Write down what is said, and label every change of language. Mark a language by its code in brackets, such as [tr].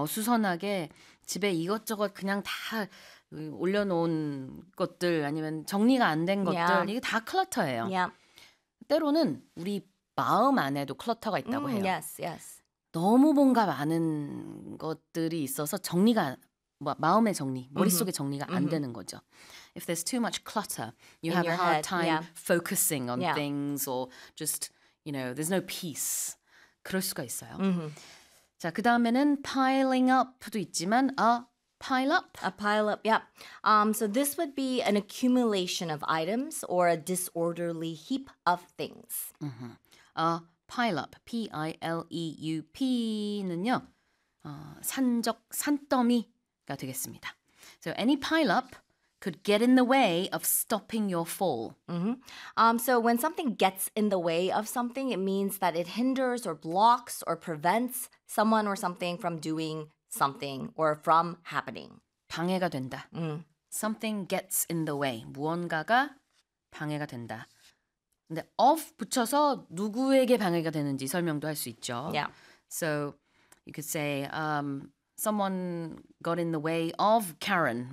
[ko] 어수선하게 집에 이것저것 그냥 다 올려놓은 것들 아니면 정리가 안된 것들 이게 다 클러터예요. 때로는 우리 마음 안에도 클러터가 있다고 해요. [en] Yes. [ko] 너무 뭔가 많은 것들이 있어서 정리가 마음의 정리, 머릿속의 정리가 안 되는 거죠. [en] If there's too much clutter, you In have a hard head. time focusing on things or just, you know, there's no peace. [ko] 그럴 수가 있어요. 자, 그 다음에는 piling up도 있지만, pile up. [en] A pile up, So this would be an accumulation of items or a disorderly heap of things. [ko] Pile up, P-I-L-E-U-P는요, 산적, 산더미가 되겠습니다. [en] So any pile up could get in the way of stopping your fall. So when something gets in the way of something, it means that it hinders or blocks or prevents someone or something from doing something or from happening. [ko] 방해가 된다. [en] Something gets in the way. [ko] 무언가가 방해가 된다. 근데 of 붙여서 누구에게 방해가 되는지 설명도 할수 있죠. [en] So you could say, someone got in the way of Karen.